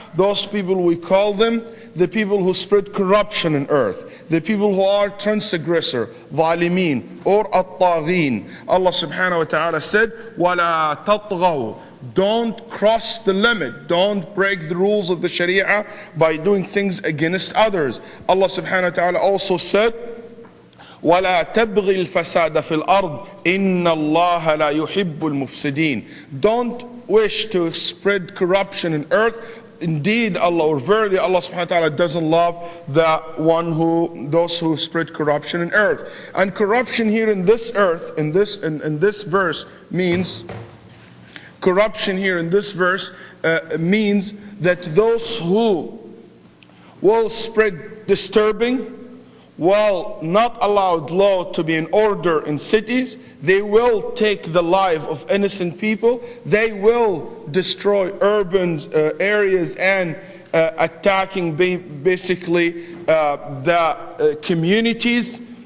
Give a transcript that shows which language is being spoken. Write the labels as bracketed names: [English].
[English] Those people, we call them the people who spread corruption in earth, the people who are transgressor, ظالمين, or at-taghin. Allah subhanahu wa ta'ala said, [Arabic] وَلَا تَطْغَوْا, [English] don't cross the limit, don't break the rules of the Sharia by doing things against others. Allah subhanahu wa ta'ala also said, [Arabic] وَلَا تَبْغِي الْفَسَادَ فِي الْأَرْضِ إِنَّ اللَّهَ لَا يُحِبُّ الْمُفْسِدِينَ. [English] Don't wish to spread corruption in earth. Indeed, Allah, or verily, Allah subhanahu wa ta'ala doesn't love those who spread corruption in earth. And corruption here in this earth, in this verse means, corruption here in this verse means that those who will spread disturbing, while not allowed law to be in order in cities, they will take the life of innocent people, they will destroy urban areas and attacking basically the communities